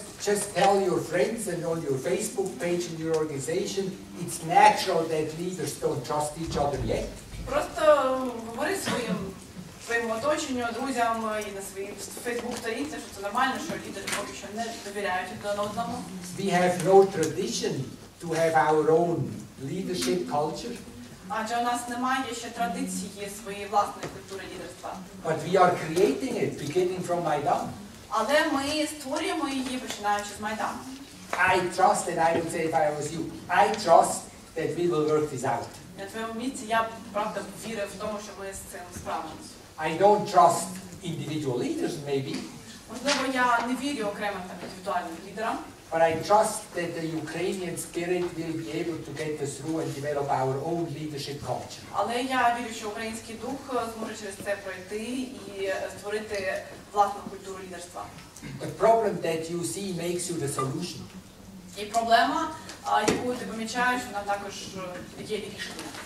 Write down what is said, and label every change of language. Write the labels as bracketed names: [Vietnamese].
[English] Just tell your friends and on your Facebook page in your organization, it's natural that leaders don't trust each other yet. [Ukrainian] Просто говори своєму оточенню, друзям і на своїй фейсбук-сторінці, що це нормально, що лідери поки що не довіряють один одному. [English] We have no tradition to have our own leadership culture. [Ukrainian] Адже у нас немає ще традиції своєї власної культури лідерства. [English] But we are creating it, beginning from Maidan. [Ukrainian] Але ми створюємо її, починаючи з Майдану. [English] I trust, and I would say if I was you, I trust that we will work this out. [Ukrainian] На твоєму місці я, правда, вірив в тому, що ми з цим справимося. [English] I don't trust individual leaders, maybe, [Ukrainian] Можливо, я не вірю окремим індивідуальним лідерам, [English] but I trust that the Ukrainian spirit will be able to get us through and develop our own leadership culture. [Ukrainian] але я вірю, що український дух зможе через це пройти і створити власну культуру лідерства. [English] The problem that you see makes you the solution. [Ukrainian] І проблема, яку ти помічаєш, вона також є рішенням.